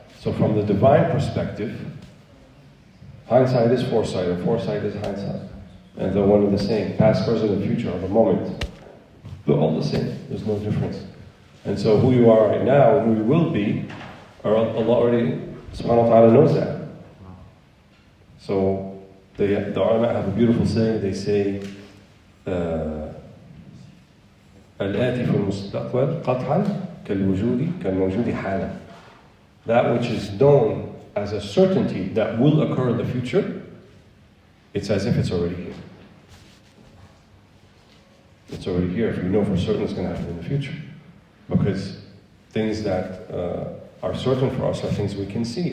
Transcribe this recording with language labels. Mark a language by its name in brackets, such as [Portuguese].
[English] So from the divine perspective, hindsight is foresight, and foresight is hindsight. And they're one and the same. Past, present, and future are the moment. They're all the same. There's no difference. And so who you are right now and who you will be, Allah already, subhanahu wa ta'ala, knows that. So the ulama have a beautiful saying. They say, [Arabic] الآتي في المستقبل قطعا كالوجود حالا. [English] That which is known as a certainty that will occur in the future, it's as if it's already here. It's already here if you know for certain it's going to happen in the future. Because things that are certain for us are things we can see.